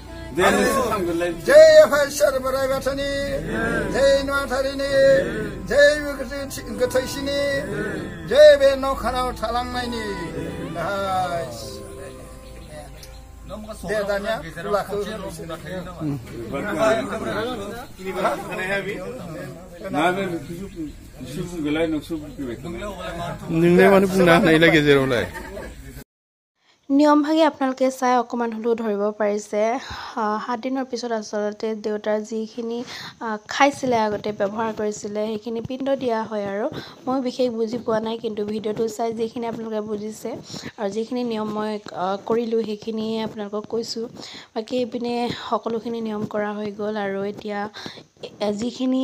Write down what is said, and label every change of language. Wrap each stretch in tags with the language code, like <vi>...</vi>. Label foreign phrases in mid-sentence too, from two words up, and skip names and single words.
<brx>जय हर बोराइ बाथौनि जय नुवाथारिनि जय गोथैसिनि जय बे न'खानाव थालांनायनि दे दानिया खुलाखौ नोंलाय मानो बुंना होनायलाय गेजेरावलाय</brx> <as>নিয়মভাগে আপোনালোকে চাই অকণমান হ'লেও ধৰিব পাৰিছে 7 দিনৰ পিছত আচলতে দেউতাৰ যিখিনি খাইছিলে আগতে ব্যৱহাৰ কৰিছিলে সেইখিনি পিণ্ড দিয়া হয় আৰু মই বিশেষ বুজি পোৱা নাই কিন্তু ভিডিঅ'টো চাই যিখিনি আপোনালোকে বুজিছে আৰু যিখিনি নিয়ম মই কৰিলোঁ সেইখিনিয়ে আপোনালোকক কৈছোঁ বাকী এইপিনে সকলোখিনি নিয়ম কৰা হৈ গ'ল আৰু এতিয়া যিখিনি</as>